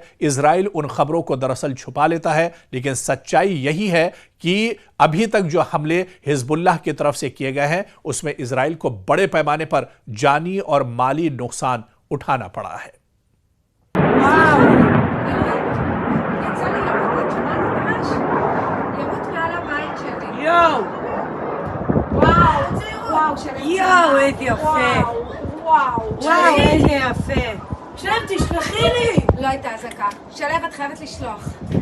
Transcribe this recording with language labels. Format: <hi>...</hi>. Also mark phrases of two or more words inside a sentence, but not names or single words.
<hi>इजराइल उन खबरों को दरअसल छुपा लेता है, लेकिन सच्चाई यही है कि अभी तक जो हमले हिजबुल्लाह की तरफ से किए गए हैं उसमें इजराइल को बड़े पैमाने पर जानी और माली नुकसान उठाना पड़ा है। וואו! וואו,</hi> <he>יואו, איזה יפה! וואו, איזה יפה! שלם, תשלחי לי! לא הייתה אזעקה. שלם, את חייבת לשלוח.</he>